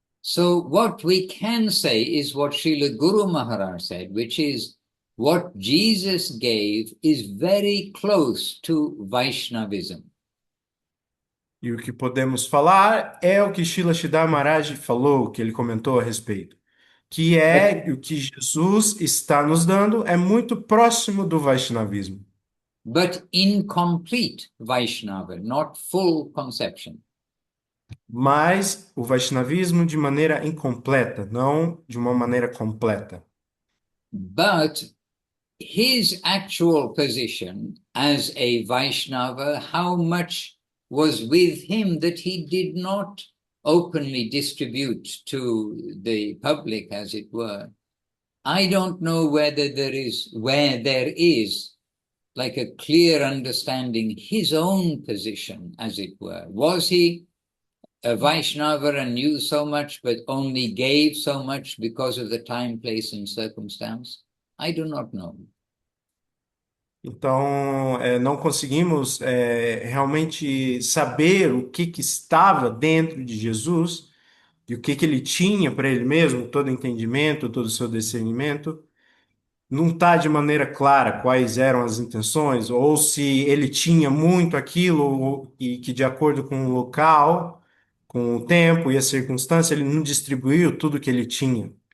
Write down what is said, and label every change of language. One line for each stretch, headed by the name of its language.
English: So what we can say is what Srila Guru Maharaj said, which is what Jesus gave is very close to Vaishnavism.
Portuguese: E o que podemos falar é o que Srila Sridhar Maharaj falou, que ele comentou a respeito, que é o que Jesus está nos dando é muito próximo do Vaishnavismo.
English: But incomplete Vaishnava, not full conception.
Portuguese: Mas o Vaishnavismo de maneira incompleta, não de uma maneira completa.
English: But his actual position as a Vaishnava, how much was with him that he did not openly distribute to the public, as it were. I don't know whether there is like a clear understanding his own position, as it were. Was he a Vaishnava and knew so much, but only gave so much because of the time, place, and circumstance? I do not know.
Portuguese: Então, não conseguimos realmente saber o que estava dentro de Jesus e o que ele tinha para ele mesmo, todo o entendimento, todo o seu discernimento. Não está de maneira clara quais eram as intenções, ou se ele tinha muito aquilo e que, de acordo com o local, com o tempo e a circunstância, ele não distribuiu tudo que ele tinha.